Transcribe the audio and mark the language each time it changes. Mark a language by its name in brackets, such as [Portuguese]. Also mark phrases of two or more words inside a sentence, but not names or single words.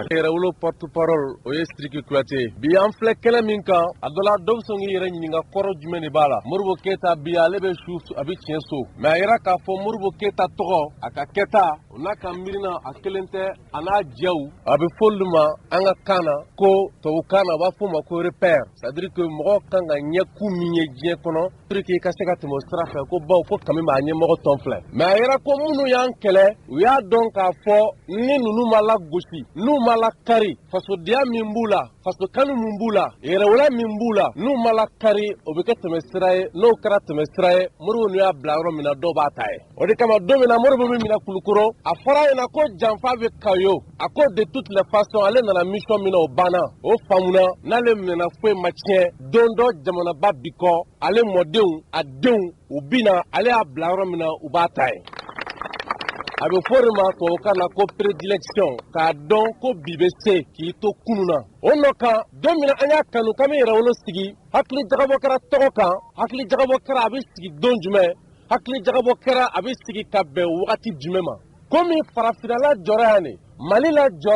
[Bambara] yɛrɛwolo porte-parole o ye Sidiki Kuyate bi an filɛ kɛnɛ min kan a dɔ la dɔ bɛ sɔn k'i yɛrɛ ɲininka kɔrɔ jumɛn de b'a la Modibo Keyita bi ale bɛ su a bɛ tiɲɛ so mais a yɛrɛ k'a fɔ Modibo Keyita tɔgɔ a ka kɛta o n'a ka miirina a kelen tɛ a n'a jɛw a bɛ fɔ olu ma an ka kan na ko tubabukan na a b'a fɔ o ma ko repère [French] c'est-à-dire que [Bambara] mɔgɔ kan ka ɲɛkun min ye diɲɛ kɔnɔ [French] pour que [Bambara] i ka se ka tɛmɛ o sira fɛ ko baw ko kami b'a ɲɛmɔgɔ tɔn filɛ mais a yɛrɛ ko minnu y'an kɛlɛ u y'a dɔn k'a fɔ ni ninnu ma lagosi n'u ma lakari fasodenya min b'u la fasokanu min b'u la yɛrɛwolo min b'u la n'u ma lakari o bɛ kɛ tɛmɛ sira ye n'o kɛra tɛmɛ sira ye Modibo n'u y'a bila yɔrɔ min na dɔw b'a ta ye o de kama don min na Modibo min minɛ Kulukoro a fɔra a ɲɛna ko janfa bɛ Kayo a ko de [French] toutes les façons [Bambara] ale nana mission min na o banna o faamuna n'ale minɛna foyi ma tiɲɛ don dɔ jamanaba bi kɔ ale mɔdenw a denw u bina ale y'a bila yɔrɔ min na u b'a ta ye a bɛ fɔ de ma tubabukan na ko prédilection k'a dɔn ko bi bɛ se k'i to kunu na o nɔ kan don min na an y'a kanu k'an bɛ yɛrɛwolo sigi hakili jagabɔ kɛra tɔgɔ kan hakili jagabɔ kɛra a bɛ sigi don jumɛn hakili jagabɔ kɛra a bɛ sigi ka bɛn wagati jumɛn ma komi farafinna jɔra yan ne Mali la jɔra